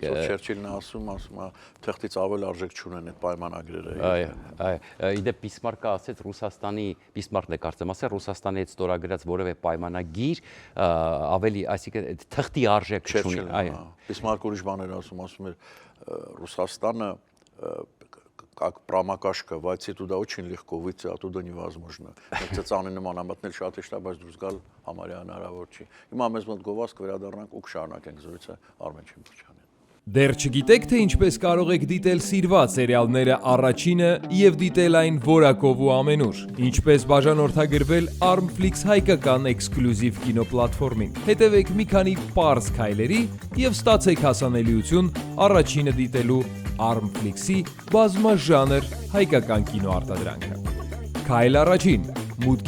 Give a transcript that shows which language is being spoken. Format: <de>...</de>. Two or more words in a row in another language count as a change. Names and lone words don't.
<hy>Չերչիլն ասում է թղթից ավել արժեք չունեն այդ պայմանագրերը այո իդեպ Բիսմարկը ասեց Ռուսաստանի Բիսմարկն է կարծեմ ասել Ռուսաստանի հետ ստորագրած որևէ պայմանագիր ավելի այսինքն թղթի արժեք չունի այո Բիսմարկը ուրիշ բաներ ասում էր Ռուսաստանը</hy> <ru>как промокашка, войти туда очень легко, выйти оттуда невозможно.</ru> <hy>Մենք ծանր նման ամանել շատ է շտա, բայց դուրս գալ համարյա հնարավոր չի։ Հիմա մեզ մոտ գովազդ վերադառնանք ու կշարունակենք զրույցը Արմեն Չիմփչյանին։ Դեռ չգիտեք, թե ինչպես կարող եք դիտել սիրված սերիալները առաջինը եւ դիտել այն որակով ու ամենուր։ Ինչպես բաժանորդագրվել Armflix հայկական էքսկլյուզիվ կինոպլատֆորմին։ Հետևեք մի քանի պարզ քայլերի եւ ստացեք հասանելիություն առաջինը դիտելու Armflix-ի բազմաժանր հայկական կինոարտադրանքը։ Քայլ առաջին։ մուտք</hy>